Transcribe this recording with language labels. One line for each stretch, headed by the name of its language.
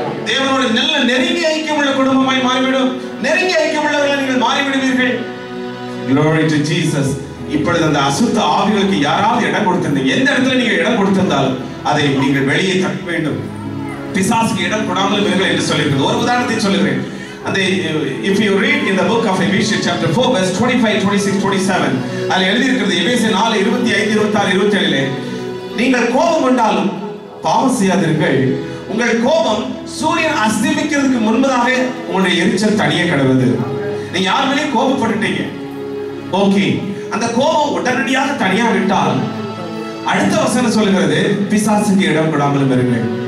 Tamil: தேவனோடு நல்ல நெருங்கிய ஐக்கியமுள்ள குடும்பமாய் மாறிவிடும். நெருங்கிய ஐக்கியமுள்ளவர்கள் நீங்கள் மாறிவிடுவீர்கள்.
English: Glory to Jesus.
Tamil: இப்பொழுது அந்த அசுத்த ஆவிகளுக்கு யாராவது இடம் கொடுத்திருந்தீங்க, எந்த இடத்துல நீங்க இடம் கொடுத்திருந்தாலும் அதை நீங்கள் வெளியே தட்ட வேண்டும். பிசாசுக்கு இடம் கொடாமல் இருங்கள் என்று சொல்லியிருக்கிறது. ஒரு உதாரணத்தை சொல்லுகிறேன்.
English: அந்த if you read in the book of Ephesians chapter 4 verse 25, 26, 27
Tamil: அதில் எழுதி இருக்கிறது. எபேசியர் 4 25, 26, 27 நீங்கள் கோபம் கொண்டாலும் பாவம் செய்யாதீர்கள். உங்கள் கோபம் சூரியன் அஸ்தமிக்கிறதுக்கு முன்பதாக உங்களுடைய எரிச்சல் தனியே கடவுது. நீங்க யார் மேலேயும் கோபப்பட்டுட்டீங்க, ஓகே, அந்த கோபம் உடனடியாக தனியா விட்டால் அடுத்த வசனம் சொல்லுகிறது பிசாசுக்கு இடம் கொடாமல் இருங்கள்.